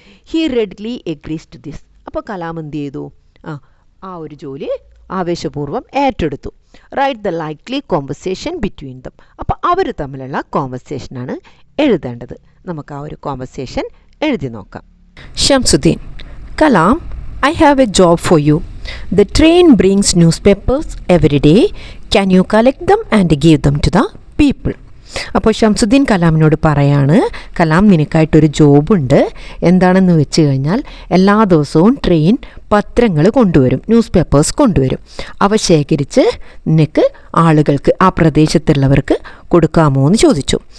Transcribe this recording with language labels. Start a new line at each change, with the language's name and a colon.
English: He readily agrees to this.
Malayalam: അപ്പോൾ കലാം എന്ത് ചെയ്തു? ആ ഒരു ജോലി ആവേശപൂർവ്വം ഏറ്റെടുത്തു.
English: Write the likely conversation between them.
Malayalam: അപ്പോൾ അവർ തമ്മിലുള്ള കോൺവെർസേഷനാണ് എഴുതേണ്ടത്. നമുക്ക് ആ ഒരു കോൺവെർസേഷൻ എഴുതി നോക്കാം.
English: Shamsuddin: Kalam, I have a job for you. The train brings newspapers every day. Can you collect them and give them to the people?
Malayalam: അപ്പോൾ ഷംസുദ്ദീൻ കലാമിനോട് പറയാണ്, കലാം, നിനക്കായിട്ടൊരു ജോബുണ്ട്. എന്താണെന്ന് വെച്ച് കഴിഞ്ഞാൽ എല്ലാ ദിവസവും ട്രെയിൻ പത്രങ്ങൾ കൊണ്ടുവരും, ന്യൂസ് പേപ്പേഴ്സ് കൊണ്ടുവരും. അവ ശേഖരിച്ച് നിനക്ക് ആളുകൾക്ക്, ആ പ്രദേശത്തുള്ളവർക്ക് കൊടുക്കാമോ എന്ന് ചോദിച്ചു.